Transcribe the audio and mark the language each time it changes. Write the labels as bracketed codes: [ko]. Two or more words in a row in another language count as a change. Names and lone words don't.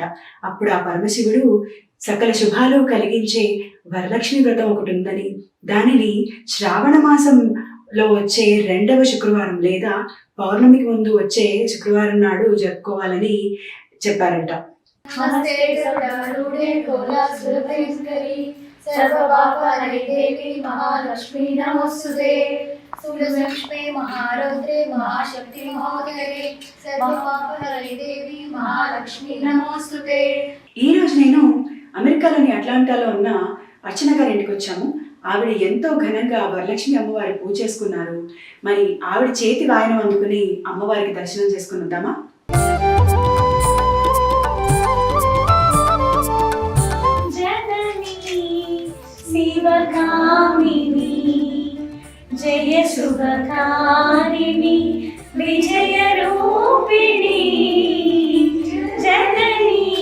[te] అప్పుడు ఆ పరమశివుడు సకల శుభాలు కలిగించే వరలక్ష్మి వ్రతం ఒకటి ఉందని, దానిని శ్రావణ మాసంలో వచ్చే 2వ శుక్రవారం లేదా పౌర్ణమికి ముందు వచ్చే శుక్రవారం నాడు జరుపుకోవాలని చెప్పారంట. [sa] सर्वपापहरे देवी महालक्ष्मी नमोस्तुते सुलक्ष्मी महारौद्रे महाशक्ति महोदरे सर्वपापहरे देवी महालक्ष्मी नमोस्तुते. [te] ఈ రోజు నేను అమెరికాలోని అట్లాంటాలో ఉన్న అర్చన గారి ఇంటికి వచ్చాము. ఆవిడ ఎంతో ఘనంగా వరలక్ష్మి అమ్మవారి పూజ చేసుకున్నారు. మరి ఆవిడ చేతి వాయనం అందుకుని అమ్మవారికి దర్శనం చేసుకుని వద్దామా? శివకామిని జయ శుభకారిణి విజయ రూపిణి జనని